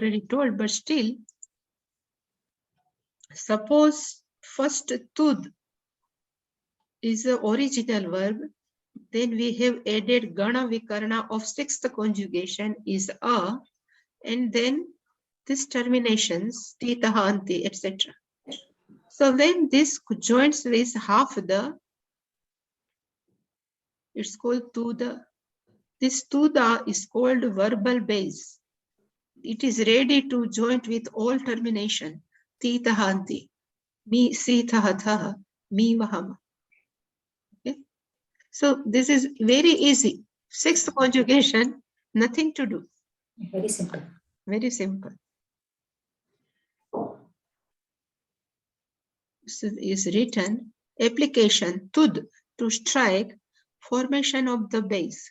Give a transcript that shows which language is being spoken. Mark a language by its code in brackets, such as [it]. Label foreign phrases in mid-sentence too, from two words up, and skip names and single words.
[en] I have already told, but still, Suppose first tud is the original verb, then we have added [sa] गण विकरण [en] of sixth conjugation is a, and then this terminations [sa] तितः अन्ति, [en] etc. So when this joins with half the, it's called tuda. This tuda is called verbal base. It is ready to join with all termination. [sa] तितः अन्ति, मि सितः थः, मि वःमः. [en] Okay? So this is very easy. Sixth conjugation, nothing to do. Very simple. Very simple. So is written application tud, to strike, formation of the base.